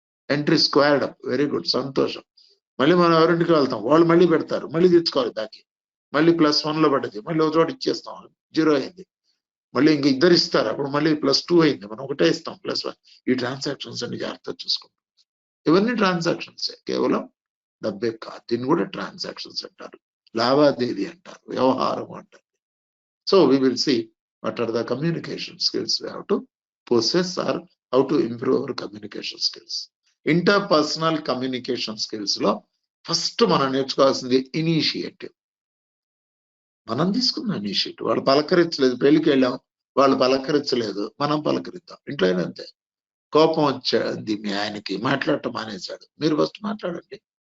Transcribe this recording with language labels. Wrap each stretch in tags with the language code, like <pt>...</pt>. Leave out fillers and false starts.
<en>entry squared up, very good,</en> <te>సంతోషం. మళ్ళీ మనం ఎవరింటికి వెళ్తాం, వాళ్ళు మళ్ళీ పెడతారు, మళ్ళీ తెచ్చుకోవాలి దానికి, మళ్ళీ +1 లో పడ్డది, మళ్ళీ ఒక చోట ఇచ్చేస్తాం, 0 అయింది. మళ్ళీ ఇంక ఇద్దరు ఇస్తారు, అప్పుడు మళ్ళీ +2 అయింది, మనం ఒకటే ఇస్తాం, +1. ఈ ట్రాన్సాక్షన్స్ అన్ని జాగ్రత్తగా చూసుకుంటాం. ఇవన్నీ ట్రాన్సాక్షన్స్, కేవలం డబ్బే కాదు. దీన్ని కూడా ట్రాన్సాక్షన్స్ అంటారు, లావాదేవీ అంటారు, వ్యవహారం అంటారు.</te> <en>So we will see what are the communication skills we have to possess or how to improve our communication skills. Interpersonal communication skills</en> <te>లో ఫస్ట్ మనం నేర్చుకోవాల్సింది ఇనిషియేటివ్. మనం తీసుకున్న ఇనిషియేటివ్. వాళ్ళు పలకరించలేదు, పెళ్లికి వెళ్ళాం, వాళ్ళు పలకరించలేదు, మనం పలకరిద్దాం. ఇంట్లో అయినా అంతే. కోపం వచ్చేది మీ ఆయనకి, మాట్లాడటం మానేశాడు, మీరు ఫస్ట్ మాట్లాడండి.</te>